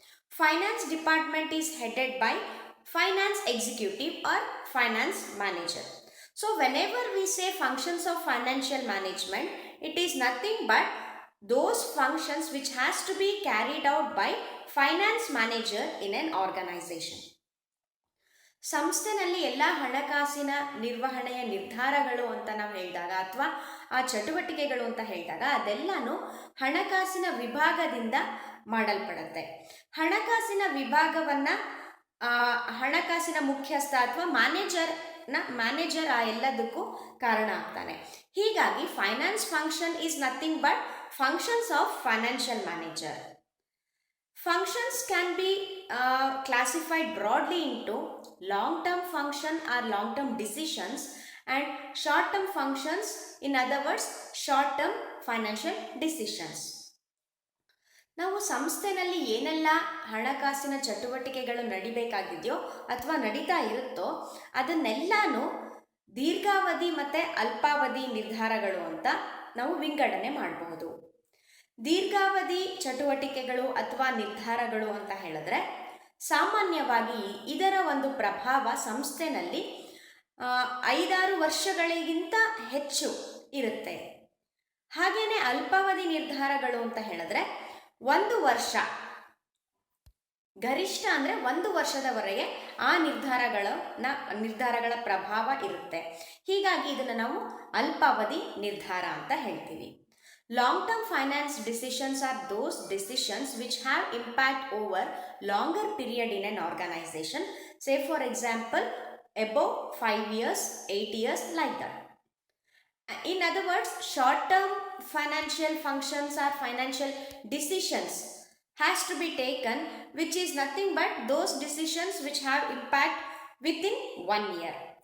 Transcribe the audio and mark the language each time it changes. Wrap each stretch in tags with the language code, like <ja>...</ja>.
<en>Finance department is headed by finance executive or finance manager. So whenever we say functions of financial management, it is nothing but those functions which has to be carried out by finance manager in an organization.</en> <kn>ಸಂಸ್ಥೆನಲ್ಲಿ ಎಲ್ಲ ಹಣಕಾಸಿನ ನಿರ್ವಹಣೆಯ ನಿರ್ಧಾರಗಳು ಅಂತ ನಾವು ಹೇಳಿದಾಗ ಅಥವಾ ಆ ಚಟುವಟಿಕೆಗಳು ಅಂತ ಹೇಳಿದಾಗ ಅದೆಲ್ಲನೂ ಹಣಕಾಸಿನ ವಿಭಾಗದಿಂದ ಮಾಡಲ್ಪಡುತ್ತೆ. ಹಣಕಾಸಿನ ವಿಭಾಗವನ್ನು ಹಣಕಾಸಿನ ಮುಖ್ಯಸ್ಥ ಅಥವಾ ಮ್ಯಾನೇಜರ್ ಆ ಎಲ್ಲದಕ್ಕೂ ಕಾರಣ ಆಗ್ತಾನೆ.</kn> <en>ಹೀಗಾಗಿ finance function is nothing but functions of financial manager. Functions can be classified broadly into long-term function or long-term decisions and short-term functions, in other words short-term financial decisions.</en> <kn>ನಾವು ಸಂಸ್ಥೆಯಲ್ಲಿ ಏನೆಲ್ಲ ಹಣಕಾಸಿನ ಚಟುವಟಿಕೆಗಳು ನಡಿಬೇಕಾಗಿದೆಯೋ ಅಥವಾ ನಡೀತಾ ಇರುತ್ತೋ ಅದನ್ನೆಲ್ಲಾನು ದೀರ್ಘಾವಧಿ ಮತ್ತು ಅಲ್ಪಾವಧಿ ನಿರ್ಧಾರಗಳು ಅಂತ ನಾವು ವಿಂಗಡಣೆ ಮಾಡಬಹುದು. ದೀರ್ಘಾವಧಿ ಚಟುವಟಿಕೆಗಳು ಅಥವಾ ನಿರ್ಧಾರಗಳು ಅಂತ ಹೇಳಿದ್ರೆ ಸಾಮಾನ್ಯವಾಗಿ ಇದರ ಒಂದು ಪ್ರಭಾವ ಸಂಸ್ಥೆನಲ್ಲಿ 5-6 ವರ್ಷಗಳಿಗಿಂತ ಹೆಚ್ಚು ಇರುತ್ತೆ. ಹಾಗೆಯೇ ಅಲ್ಪಾವಧಿ ನಿರ್ಧಾರಗಳು ಅಂತ ಹೇಳಿದ್ರೆ 1 ವರ್ಷ, ಗರಿಷ್ಠ ಅಂದರೆ 1 ವರ್ಷದವರೆಗೆ ಆ ನಿರ್ಧಾರಗಳ ಪ್ರಭಾವ ಇರುತ್ತೆ. ಹೀಗಾಗಿ ಇದನ್ನು ನಾವು ಅಲ್ಪಾವಧಿ ನಿರ್ಧಾರ ಅಂತ ಹೇಳ್ತೀವಿ.</kn> <en>Long-term finance decisions are those decisions which have impact over longer period in an organization. Say for example, above 5 years, 8 years, like that. In other words, short-term financial functions or financial decisions has to be taken, which is nothing but those decisions which have impact within 1 year.</en>